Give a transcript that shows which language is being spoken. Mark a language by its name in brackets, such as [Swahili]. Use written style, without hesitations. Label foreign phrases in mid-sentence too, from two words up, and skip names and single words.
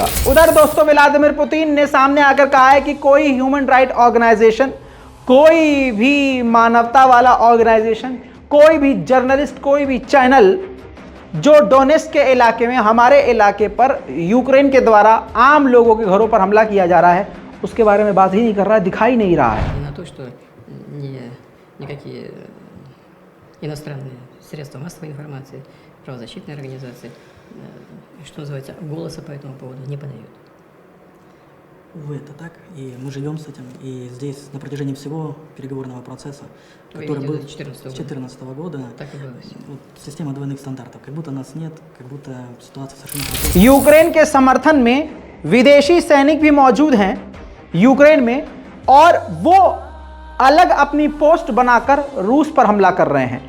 [Hindi] उधर दोस्तों व्लादिमीर पुतिन ने सामने आकर कहा है कि कोई [English] human right organization, [Hindi] कोई भी मानवता वाला ऑर्गेनाइजेशन, कोई भी जर्नलिस्ट, कोई भी चैनल जो डोनेट्स्क के इलाके में, हमारे इलाके पर यूक्रेन के द्वारा आम लोगों के घरों पर हमला किया जा रहा है, उसके बारे में बात ही नहीं कर रहा है, दिखाई नहीं रहा है। [Russian] На то, что никакие иностранные средства массовой информации, правозащитные организации, что называется, голоса по этому поводу не подают. Увы, это так, и мы живем с этим, и здесь на протяжении всего переговорного процесса, Вы который имеете в был виду 14 с 2014 года, Так и было. вот, система двойных стандартов, как будто нас нет, как будто ситуация совершенно другая. [Hindi] यूक्रेन के समर्थन में विदेशी सैनिक भी मौजूद हैं यूक्रेन में, और वो अलग अपनी पोस्ट बनाकर रूस पर हमला कर रहे हैं।